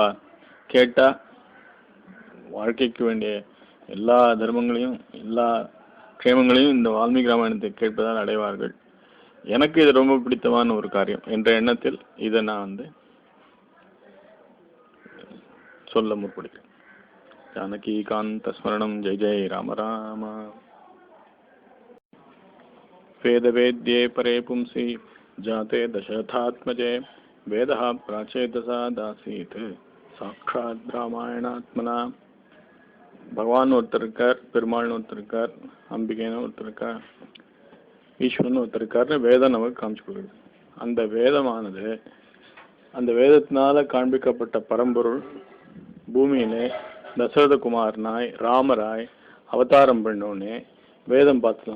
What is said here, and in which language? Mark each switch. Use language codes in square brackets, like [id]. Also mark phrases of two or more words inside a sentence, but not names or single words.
[ta] கேட்டால் வாழ்க்கைக்கு வேண்டிய எல்லா தர்மங்களையும் எல்லா க்ஷேமங்களையும் இந்த வால்மீகி ராமாயணத்தை கேட்பதால் அடைவார்கள். எனக்கு இது ரொம்ப பிடித்தமான ஒரு காரியம் என்ற எண்ணத்தில் இதை நான் சொல்ல முற்படுகிறேன். [sa] जानकीकान्त स्मरणम्. जय जय राम राम. वेदवेद्ये परे पुंसि जाते दशरथात्मजे वेदः प्राचेतसा दासीत् साक्षात् रामायणात्मना [ta] பகவான் ஒருத்தர் இருக்கார், பெருமாள்னு ஒருத்தர் இருக்கார், அம்பிகைன்னு ஒருத்தர் இருக்கார், ஈஸ்வரன் ஒருத்தர் இருக்காருன்னு வேதம் நமக்கு காமிச்சு கொடுக்குது. அந்த வேதமானது அந்த வேதத்தினால காண்பிக்கப்பட்ட பரம்பொருள் பூமியிலே தசரதகுமாரனாய் ராமராய் அவதாரம் பண்ணோன்னே வேதம் பார்த்துலாம்.